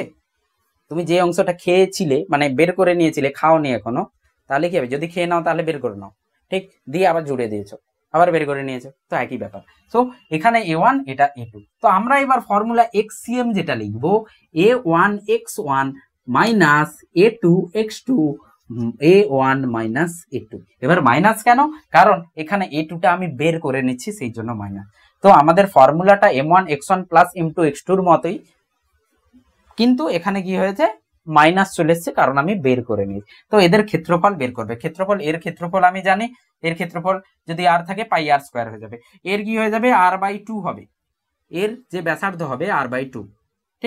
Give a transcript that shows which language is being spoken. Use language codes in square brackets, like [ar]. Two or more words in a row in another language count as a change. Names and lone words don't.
[bn] তুমি যে অংশটা খেয়েছিলে, মানে বের করে নিয়েছিলে, খাওনি এখনো, তাহলে কি হবে, যদি খেয়ে নাও তাহলে বের করে নাও, ঠিক? দিয়ে আবার জুড়ে দিয়েছো, আবার বের করে নিয়েছো, তো একই ব্যাপার। সো এখানে a1, এটা a2। তো আমরা এবার ফর্মুলা xcm যেটা লিখবো, a1 x1 মাইনাস a2 x2 a1 মাইনাস a2। এবার মাইনাস কেন? কারণ এখানে a2 টা আমি বের করে নিচ্ছি, সেই জন্য মাইনাস। তো আমাদের ফর্মুলাটা m1 x1 প্লাস m2 x2 এর মতোই, কিন্তু এখানে কি হয়েছে, মাইনাস চলে এসছে, কারণ আমি বের করে নিয়েছি। তো এদের ক্ষেত্রফল বের করবে, ক্ষেত্রফল, এর ক্ষেত্রফল আমি জানি, এর ক্ষেত্রফল যদি আর থাকে [en] pi r square [bn] হয়ে যাবে, এর কি হয়ে যাবে, r/2 হবে, এর যে ব্যাসার্ধ হবে r/2, ঠিক?